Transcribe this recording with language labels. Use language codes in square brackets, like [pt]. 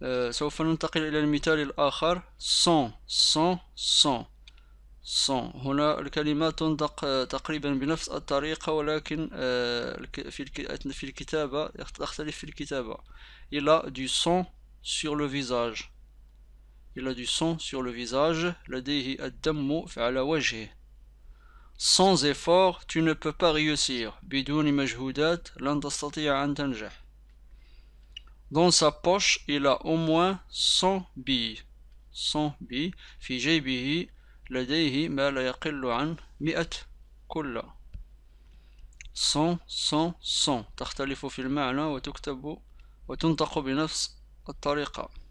[ar] سوف ننتقل إلى المثال الآخر. [fr] Sans. [ar] هنا الكلمات تنطق تقريبا بنفس الطريقة ولكن في الكتابة تختلف في الكتابة. [fr] Il a du sang sur le visage. [ar] لديه الدم على وجهه. [fr] Sans effort tu ne peux pas réussir. [ar] بدون مجهودات لن تستطيع أن تنجح. [fr] Dans sa poche il a au moins 100 billes. [ar] في جيبه لديه ما لا يقل عن 100 كلة. 100 تختلف في المعنى وتنطق بنفس الطريقة.